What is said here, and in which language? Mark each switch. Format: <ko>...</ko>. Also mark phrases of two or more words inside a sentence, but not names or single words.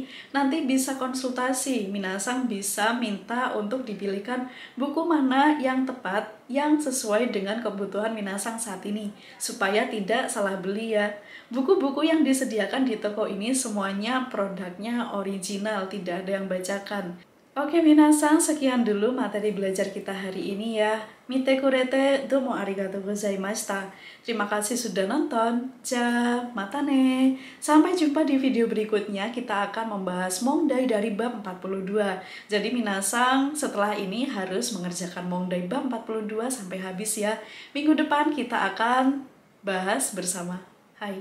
<id>Nanti bisa konsultasi, minasan bisa minta untuk dipilihkan buku mana yang tepat, yang sesuai dengan kebutuhan minasan saat ini, supaya tidak salah beli ya. Buku-buku yang disediakan di toko ini semuanya produknya original, tidak ada yang bajakan. Oke minasan, sekian dulu materi belajar kita hari ini ya.</id> <ja>見てくれてどうもありがとうございました.</ja> <id>Terima kasih sudah nonton.</id> <ja>またね.</ja> <id>Sampai jumpa di video berikutnya. Kita akan membahas Mongdai dari bab 42. Jadi minasan setelah ini harus mengerjakan Mongdai bab 42 sampai habis ya. Minggu depan kita akan bahas bersama.</id>